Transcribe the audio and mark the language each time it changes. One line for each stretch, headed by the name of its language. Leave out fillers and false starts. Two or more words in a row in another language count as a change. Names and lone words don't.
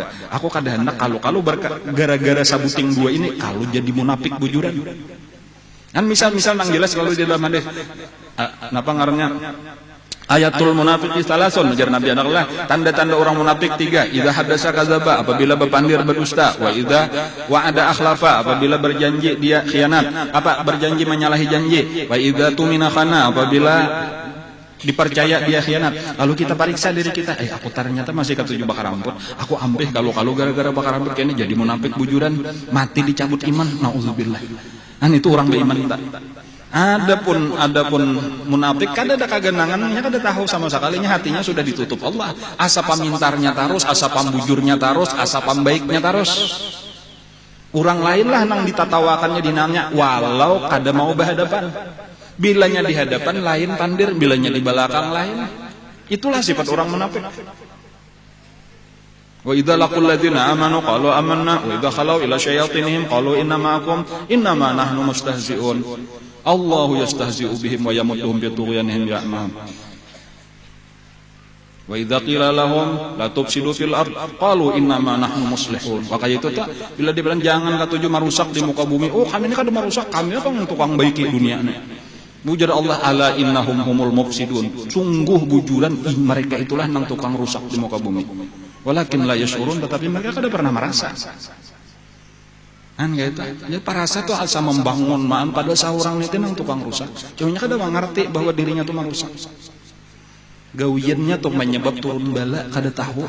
Banjar: Aku kada hendak kalau gara-gara sabuting dua ini kalau jadi munafik bujuran. Kan misal nang jelas kalau di dalam hadis napa ngarannya?
Arabic: آية المنافق ثلاث,
Banjar: ujar Nabi Allah, tanda-tanda orang munafik 3.
Arabic: إذا حدث كذب,
Banjar: apabila berpandir berdusta,
Arabic: وإذا وعد أخلف,
Banjar: apabila berjanji dia khianat, berjanji menyalahi janji,
Arabic: وإذا اؤتمن خان,
Banjar: apabila dipercaya dia khianat. Lalu kita periksa diri kita, aku ternyata masih ketujuh bakar ramput. Aku ambeh kalau gara-gara bakar ramput kayaknya jadi munafik bujuran, mati dicabut iman. Nauzubillah. Itu orang beriman tak. Adapun munafik kada ada kagenangannya, kada tahu sama sekalinya, hatinya sudah ditutup Allah. Asa pamintarnya terus, asa pambujurnya terus, asa pambaiknya terus. Orang lain lah nang ditatawakannya dinamnya, walau kada mau berhadapan. Bilanya di hadapan lain pandir, bilanya di belakang lain. Itulah sifat orang munafik.
Arabic: وإذا لقوا الذين آمنوا قالوا آمنا وإذا خلوا إلى شياطينهم قالوا إنا معكم إنما نحن مستهزئون. الله يستهزئ بهم ويمدهم بطغيانهم يعمهون. وإذا قيل لهم لا تفسدوا في الأرض قالوا إنما نحن مصلحون.
Banjar: Maka itu tak bila dibilang jangan katuju merusak di muka bumi, kami ini kada merusak, kami apa tukang baiki dunia ini. Bujar Allah,
Arabic: ألا إنهم هم المفسدون.
Banjar: Sungguh bujuran mereka itulah nang tukang rusak di muka bumi.
Arabic: ولكن لا يشعرون,
Banjar: tetapi mereka kada pernah merasa. Gitu. Jadi parasa tuh asa membangun maan pada seorang itu nang tukang rusak. Cumanya kada mengerti bahwa dirinya tuh merusak. Gawiannya tuh penyebab turun bala, kada tahu.